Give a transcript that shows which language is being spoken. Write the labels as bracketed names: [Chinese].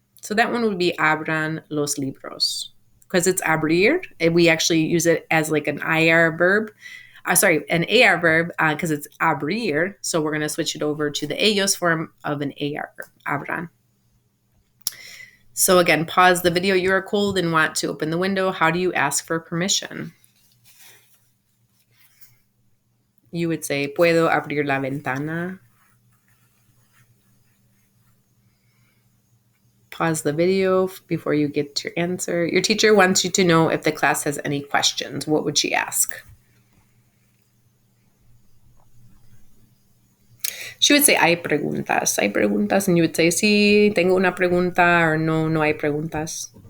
[English] So that one would be [Spanish] abran los libros. [English] Because it's abrir, and we actually use it as like an IR verb. An AR verb because it's abrir. So we're going to switch it over to the ellos form of an AR verb, abran. So again, pause the video. You are cold and want to open the window. How do you ask for permission? You would say, [Spanish] ¿Puedo abrir la ventana? [English] Pause the video before you get your answer. Your teacher wants you to know if the class has any questions. What would she ask? She would say, [Spanish] hay preguntas. Hay preguntas. And you would say, sí, tengo una pregunta, or no, no hay preguntas.